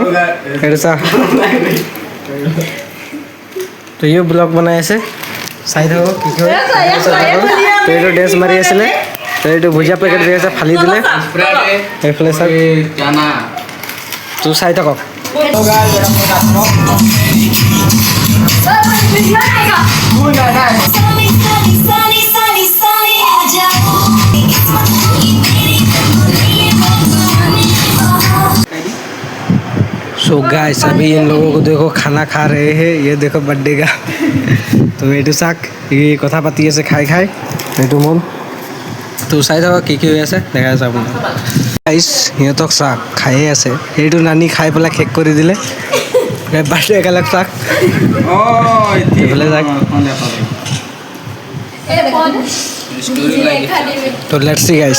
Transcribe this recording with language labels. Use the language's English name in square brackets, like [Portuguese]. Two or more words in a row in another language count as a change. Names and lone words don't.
[Assamese] এইটো চাক তো ইও ব্লগ বনাই আছে, চাই থাকোঁ কি কয়। তো এইটো ডেন্স মাৰি আছিলে, তো এইটো ভুজিয়া পেকেট দি আছে, ফালি দিলে এইফালে চাওক। তো চাই থাকক। [English] so guys [Hindi] अभी इन लोगों को देखो खाना खा रहे हैं, ये देखो बर्थडे का। [Assamese] तो এইটো চাক এই কথা পাতি আছে খাই খাই, এইটো মন। তো চাই থাকক কি হৈ আছে দেখাই আছোঁ আপোনাক। গাইস সিহঁতক চাক খায়ে আছে, এইটো নানি খাই পেলাই শেষ কৰি দিলে। [English] birthday girlক [Assamese] চাক, এইফালে চাক। তো [English] let's see guys.